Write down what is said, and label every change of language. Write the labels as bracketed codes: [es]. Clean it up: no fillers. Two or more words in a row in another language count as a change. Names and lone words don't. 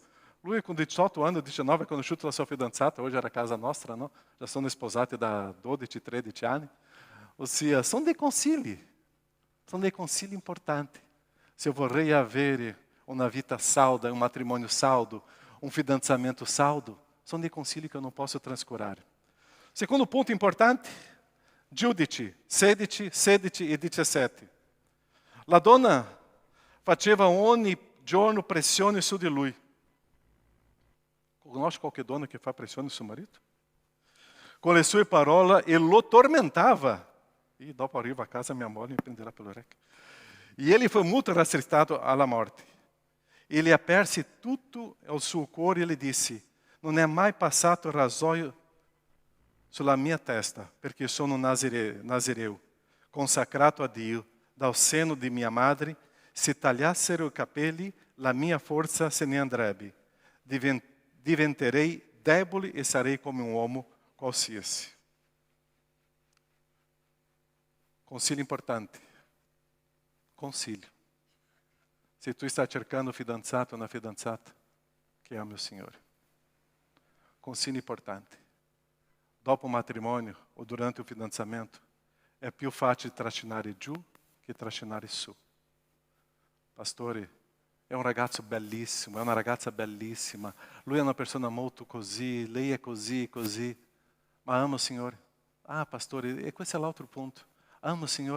[it] Lui com 18 anni, 19, ha conosciuto la sua fidanzata, [pt] hoje era [it] casa nostra, no? Já sono sposati da 12, 13 anni. Ossia, sono dei consigli importanti. Se eu vorrei avere uma vita salda, [pt] um matrimônio [it] saldo, um fidanzamento saldo, são dei consigli che [pt] eu não [it] posso trascurare. [pt] Segundo ponto importante, Giudici 16 e 17. [it] La donna faceva ogni giorno pressione su di lui. Conosce qualche donna che fa pressione sul marito? Con le sue parole e lo tormentava. E dopo arrivo a casa, minha moglie mi prenderà per l'orecchio. [pt] E ele foi muito rastritato [it] alla morte. Ele aperse tutto il suo cuore e le disse, non è mai passato rasoio sulla mia testa, perché sono nazireu, consacrato a Dio, dal seno di mia madre, se tagliassero i capelli, la mia forza se ne andrebbe. Diventerei debole e sarei come un uomo qualsiasi. Consiglio importante. [pt] Consiglio. Se tu está cercando um fidanzato ou uma fidanzata, que ame o Senhor. [it] Consiglio importante. Dopo [pt] o matrimônio ou durante o fidanzamento, é [it] più facile trascinare giù che trascinare su. Pastore, è un ragazzo bellissimo, è una ragazza bellissima, lui è una persona molto così, lei è così, così, ma amo il Signore. Ah, pastore, e questo è l'altro punto. Amo il Signore.